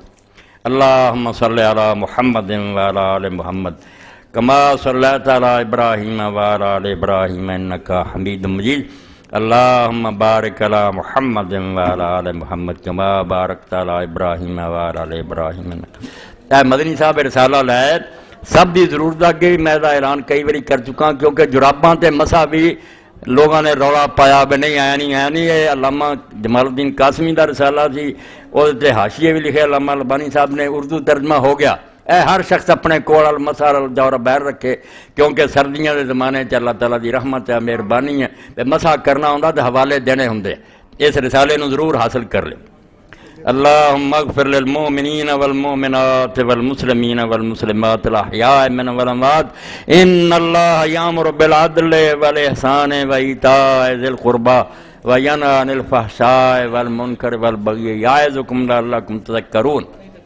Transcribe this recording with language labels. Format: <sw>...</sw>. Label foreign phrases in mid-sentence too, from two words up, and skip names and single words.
<ar>اللہم صلی علی محمد وعلی آل محمد کما صلیت علی ابراہیم وعلی آل ابراہیم انکا حمید مجید، اللہم بارک علی محمد وعلی آل محمد کما بارکت علی ابراہیم وعلی آل ابراہیم انکا۔</ar> <pa>اے مدنی صاحب رسالہ لائے سب دی ضرورت اگے بھی میں دا اعلان کئی باری کر چکا، کیونکہ جراباں تے مسا بھی لوگوں نے رولا پایا بھی نہیں آیا نہیں، یہ علامہ جمال الدین قاسمی دا رسالہ سی، وہ تے حاشیے بھی لکھے علامہ البانی صاحب نے، اردو ترجمہ ہو گیا۔ اے ہر شخص اپنے کول المسار الجور بیر رکھے، کیونکہ سردیاں دے زمانے چ اللہ تعالیٰ دی رحمت ہے، مہربانی ہے، مسا کرنا ہوندا تے حوالے دینے ہوندے، اس رسالے نو ضرور حاصل کر لیں۔</pa> <ar>اللہم اغفر للمؤمنین والمؤمنات والمسلمین والمسلمات الاحیاء منهم والاموات، ان اللہ یامر بالعدل والاحسان وایتاء ذی القربى وینہی عن الفحشاء والمنکر والبغی یعظکم لعلکم تذکرون۔</ar>